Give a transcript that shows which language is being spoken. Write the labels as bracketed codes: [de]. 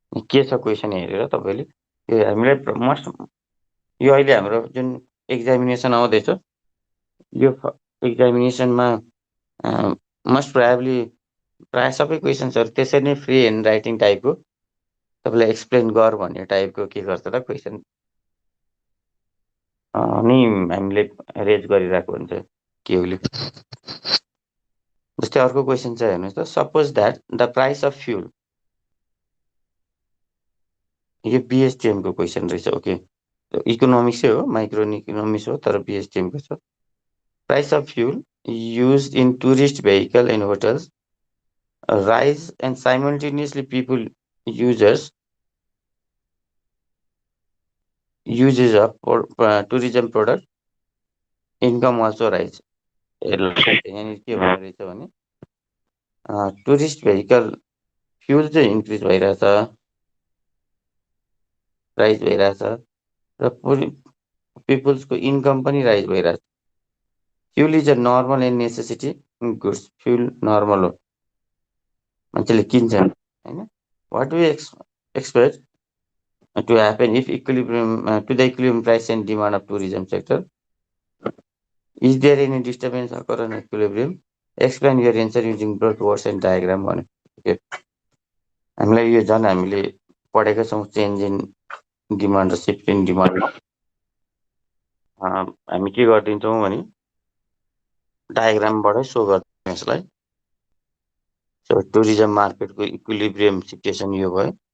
[ne] के छ क्वेसन हेरेर तपाईँले यो हामीलाई मस्ट, यो अहिले हाम्रो जुन एक्जामिनेसन आउँदैछ यो एक्जामिनेसनमा मस्ट प्रोबेबली प्रायः सबै क्वेसन्सहरू त्यसरी नै फ्री ह्यान्ड राइटिङ टाइपको तपाईँलाई एक्सप्लेन गर भन्ने टाइपको के गर्छ त क्वेसन नि हामीले रेज गरिरहेको हुन्छ केहुले। जस्तै अर्को क्वेसन चाहिँ हेर्नुहोस् त, [en] suppose that the price of fuel, [ne] यो बिएसटिएमको क्वेसन रहेछ। ओके, इकोनोमिक्सै हो, माइक्रो इकोनोमिक्स हो तर बिएसटिएमको छ। [en] Price of fuel use in tourist vehicle and hotels rise and simultaneously people uses of tourism product income also rise। [ne] यहाँनिर के भनेको रहेछ भने टुरिस्ट भेहिकल फ्युल चाहिँ इन्क्रिज भइरहेछ, राइज भइरहेछ र पिपुल्सको इन्कम पनि राइज भइरहेछ। [en] Fuel is a normal and necessity goods. [ne] Fuel normal हो, मान्छेले किन्छ होइन। [en] What do expect to happen if equilibrium to the equilibrium price and demand of tourism sector? Is there any disturbance occur on equilibrium? Explain your answer using both words and diagram भने। Okay. [ne] हामीलाई यो झन् हामीले पढेका छौँ change in demand र shift in demand. हामी के गरिदिन्छौँ भने डायग्रामबाटै सो गर्छौँ यसलाई। सो टुरिज्म मार्केटको इक्विलिब्रियम सिचुएसन यो भयो।